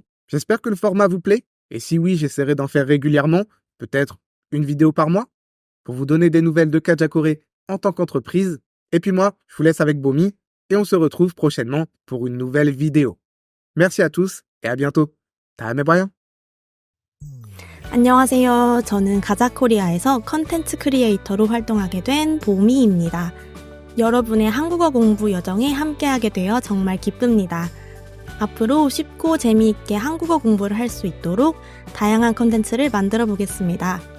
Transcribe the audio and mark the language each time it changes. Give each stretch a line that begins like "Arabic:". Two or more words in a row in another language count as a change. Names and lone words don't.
French: J'espère que le format vous plaît. Et si oui, j'essaierai d'en faire régulièrement, peut-être une vidéo par mois, pour vous donner des nouvelles de Kaja Corée en tant qu'entreprise. Et puis moi, je vous laisse avec Bomi et on se retrouve prochainement pour une nouvelle vidéo. Merci à tous et à bientôt.
Korean: 다음에 봐요. 안녕하세요. 저는 가자코리아에서 컨텐츠 크리에이터로 활동하게 된 보미입니다. 여러분의 한국어 공부 여정에 함께하게 되어 정말 기쁩니다. 앞으로 쉽고 재미있게 한국어 공부를 할 수 있도록 다양한 컨텐츠를 만들어 보겠습니다.